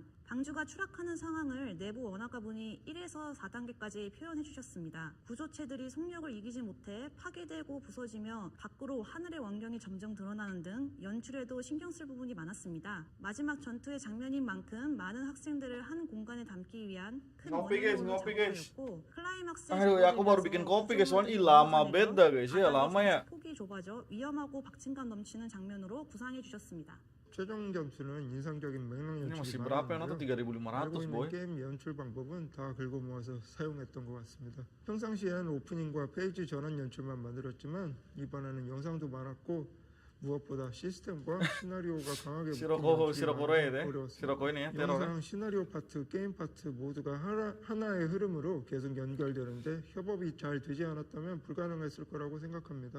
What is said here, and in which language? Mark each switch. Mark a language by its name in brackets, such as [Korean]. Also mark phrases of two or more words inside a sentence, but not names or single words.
[Korean] 방주가 추락하는 상황을 내부 원화가 분이 1에서 4단계까지 표현해 주셨습니다. 구조체들이 속력을 이기지 못해 파괴되고 부서지며 밖으로 하늘의 왕경이 점점 드러나는 등 연출에도 신경 쓸 부분이 많았습니다. 마지막 전투의 장면인 만큼 많은 학생들을 한 공간에 담기 위한 큰 원형으로 작업하였고 클라이막스의 [Indonesian] aku baru bikin kopi guys, soalnya lama beda guys ya, lama ya. [Korean] 폭이 좁아져 위험하고 박진감 넘치는 장면으로 구상해 주셨습니다. 최종 점수는 인상적인 맥락 [Indonesian] Ini masih [Korean] 연출이 [Indonesian] berapa yang nonton? [Korean] 많았는데요. 알고 [Indonesian] 3.500 [Korean] 있는 [Indonesian] boy. [Korean] 게임 연출 방법은 다 긁어 모아서 사용했던 것 같습니다. 평상시엔 오프닝과 페이지 전환 연출만 만들었지만 이번에는 영상도 많았고 무엇보다 시스템과 시나리오가 강하게 어려웠습니다. 영상, 시나리오 파트, 게임 파트 모두가 하나의 흐름으로 계속 연결되는데 협업이 잘 되지 않았다면 불가능했을 거라고 생각합니다.